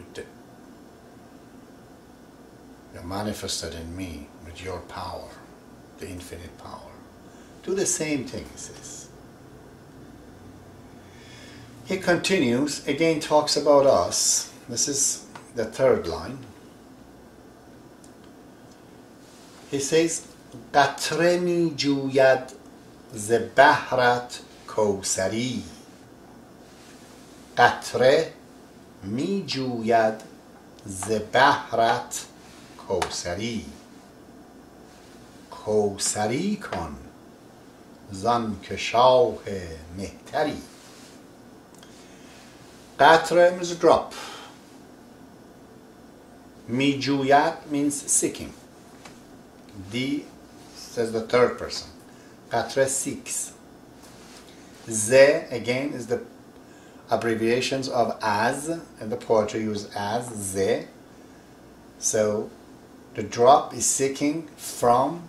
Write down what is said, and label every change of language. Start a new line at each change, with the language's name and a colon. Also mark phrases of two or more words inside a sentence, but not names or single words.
English: You manifested in me with your power, the infinite power. Do the same thing, he says. He continues, again talks about us. This is the third line. He says,
Persian: قطره می جوید ز بحرت کوثری. قطره می جوید ز بحرت کوثری. کوثری کن زان که شاه مهتری.
English: قطره means a drop.
Persian: می جوید
English: means seeking. D says the third person. Qatra seeks. Ze again is the abbreviations of as, and the poetry use as, ze. So the drop is seeking from.